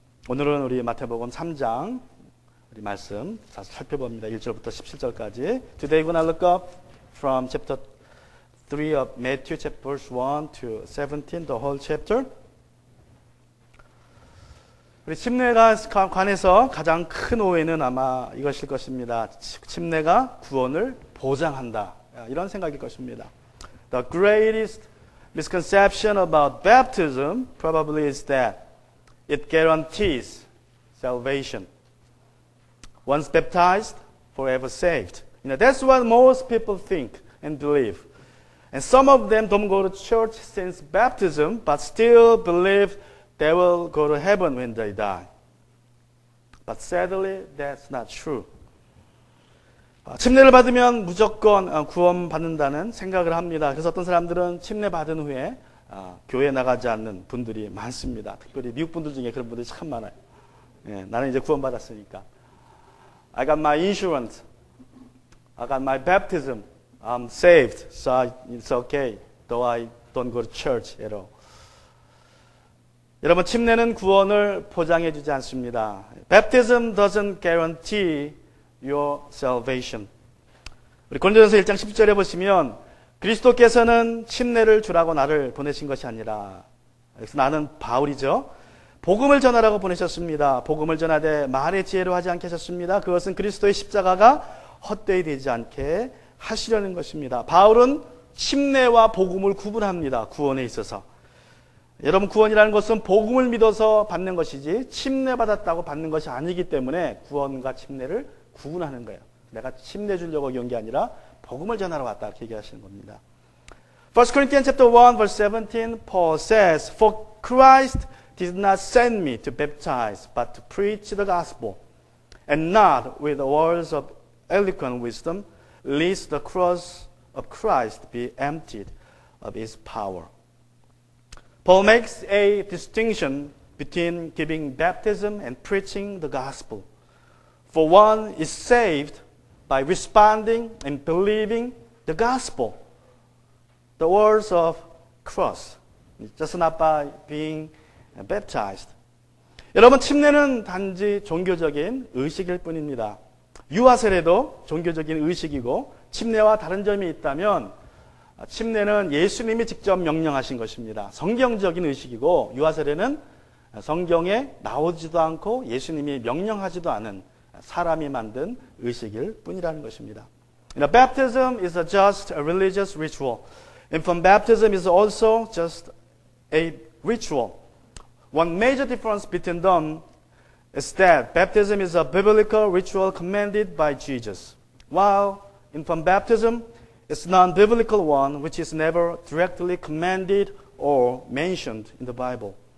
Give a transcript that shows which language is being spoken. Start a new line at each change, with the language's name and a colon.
Korean: 오늘은 우리 마태복음 3장 우리 말씀 살펴봅니다. 1절부터 17절까지.
English: Today we're going to look up from chapter 3 of Matthew, chapter verse 1 to 17, the whole chapter.
Korean: 우리 침례가 관해서 가장 큰 오해는 아마 이것일 것입니다. 침례가 구원을 보장한다. 이런 생각일 것입니다.
English: The greatest misconception about baptism probably is that it guarantees salvation. Once baptized, forever saved. That's what most people think and believe. And some of them don't go to church since baptism, but still believe they will go to heaven when they die. But sadly, that's not true.
Korean: 침례를 받으면 무조건 구원받는다는 생각을 합니다. 그래서 어떤 사람들은 침례 받은 후에 교회 나가지 않는 분들이 많습니다. 특별히 미국 분들 중에 그런 분들이 참 많아요. 나는 이제 구원받았으니까.
English: I got my insurance. I got my baptism. I'm saved. So it's okay. Though I don't go to church at all.
Korean: 여러분, 침례는 구원을 보장해 주지 않습니다.
English: Baptism doesn't guarantee your salvation.
Korean: 우리 고린도전서 1장 10절에 보시면 그리스도께서는 침례를 주라고 나를 보내신 것이 아니라, 그래서 나는 바울이죠. 복음을 전하라고 보내셨습니다. 복음을 전하되 말의 지혜로 하지 않게 하셨습니다. 그것은 그리스도의 십자가가 헛되이 되지 않게 하시려는 것입니다. 바울은 침례와 복음을 구분합니다. 구원에 있어서. 여러분, 구원이라는 것은 복음을 믿어서 받는 것이지 침례 받았다고 받는 것이 아니기 때문에 구원과 침례를 구분하는 거예요. 내가 침례 주려고 온 게 아니라 복음을 전하러 왔다 이렇게 얘기하시는 겁니다.
English: 1 Corinthians chapter 1 verse 17, Paul says, For Christ did not send me to baptize, but to preach the gospel, and not with words of eloquent wisdom, lest the cross of Christ be emptied of its power. Paul makes a distinction between giving baptism and preaching the gospel. For one is saved by responding and believing the gospel, the words of cross, just not by being baptized.
Korean: 여러분, 침례는 단지 종교적인 의식일 뿐입니다. 유아 세례도 종교적인 의식이고 침례와 다른 점이 있다면 침례는 예수님이 직접 명령하신 것입니다. 성경적인 의식이고 유아 세례는 성경에 나오지도 않고 예수님이 명령하지도 않은 사람이 만든 의식일 뿐이라는 것입니다.
English: Baptism is just a religious ritual. Infant baptism is also just a ritual. One major difference between them is that baptism is a biblical ritual commanded by Jesus, while infant baptism is a non-biblical one which is never directly commanded or mentioned in the Bible.